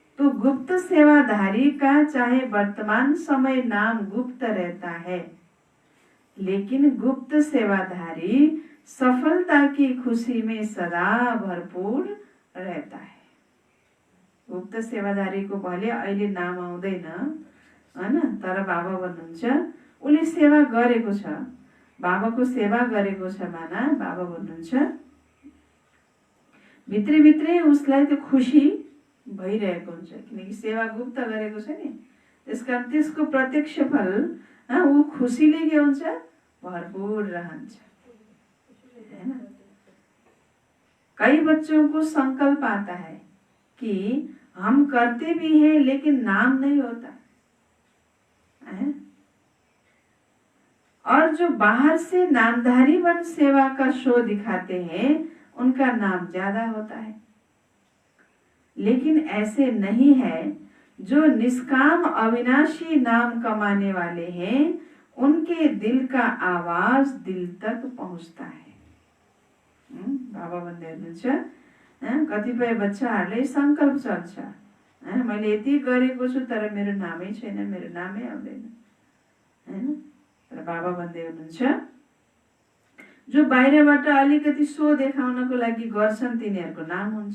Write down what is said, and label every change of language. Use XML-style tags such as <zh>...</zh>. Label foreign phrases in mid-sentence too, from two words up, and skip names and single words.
<hi>तो गुप्त सेवाधारी का चाहे वर्तमान समय नाम गुप्त रहता है, लेकिन गुप्त सेवाधारी सफलता की खुशी में सदा भरपूर रहता है।</hi> <ne>गुप्त सेवाधारी को भले अहिले नाम आउँदैन हैन, तर बाबा भन्नुहुन्छ उसले सेवा गरेको छ, बाबाको सेवा गरेको छ माना बाबा भन्नुहुन्छ भित्री भित्रै उसलाई त्यो खुसी भइरहेको हुन्छ, किनकि सेवा गुप्त गरेको छ नि, त्यसकारण त्यसको प्रत्यक्ष फल ऊ खुसीले के हुन्छ, भरपूर रहन्छ हैन।</ne> <hi>कई बच्चों को संकल्प आता है कि हम करते भी हैं लेकिन नाम नहीं होता है, और जो बाहर से नामधारी बन सेवा का शो दिखाते हैं उनका नाम ज्यादा होता है। लेकिन ऐसे नहीं है, जो निष्काम अविनाशी नाम कमाने वाले हैं उनके दिल का आवाज दिल तक पहुंचता है।</hi> <ne>बाबा भन्दै हुनुहुन्छ कतिपय बच्चाहरूले संकल्प चल्छ, मैले यति गरेको छु तर मेरो नामै छैन, मेरो नामै आउँदैन हैन। तर बाबा भन्दै हुनुहुन्छ जो बाहिरबाट अलिकति सो देखाउनको लागि गर्छन् तिनीहरूको नाम हुन्छ।</ne>